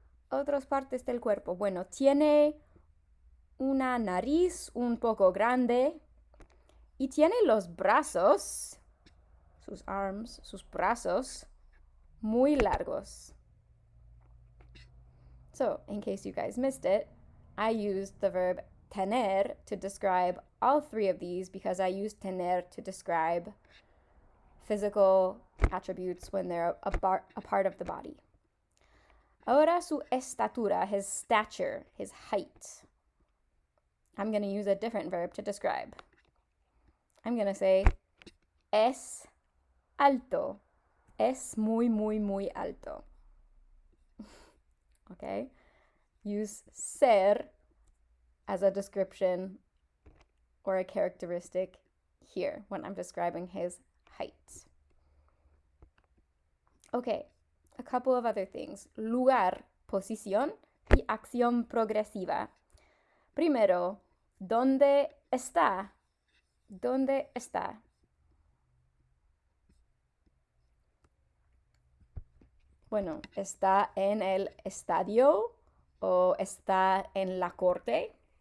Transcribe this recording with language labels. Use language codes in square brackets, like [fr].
[es] Otras partes del cuerpo. Bueno, tiene una nariz un poco grande y tiene los brazos, sus arms, sus brazos, muy largos. [en] So, in case you guys missed it, I used the verb tener to describe all three of these because I used tener to describe physical attributes when they're a part of the body. [es] Ahora su estatura, [en] his stature, his height. I'm going to use a different verb to describe. I'm going to say [es] es alto. Es muy, muy, muy alto. [en] Okay? Use ser as a description or a characteristic here when I'm describing his height. Okay, a couple of other things. [es] Lugar, posición y acción progresiva. Primero, ¿dónde está? ¿Dónde está? Bueno, ¿está en el estadio o está en la corte?